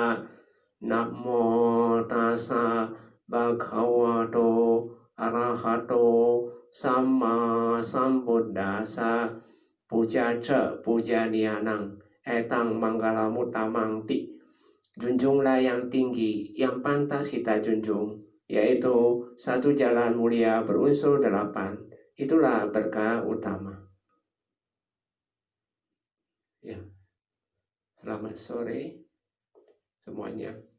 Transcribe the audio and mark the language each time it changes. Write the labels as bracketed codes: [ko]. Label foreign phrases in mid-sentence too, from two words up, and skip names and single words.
[pi] Namo tassa bhagavato arahato samma sambuddhassa. Puja ca puja nianang etang manggala mutamang ti. [id] Junjunglah yang tinggi, yang pantas kita junjung, yaitu satu jalan mulia berunsur 8. Itulah berkah utama. Ya, selamat sore semuanya.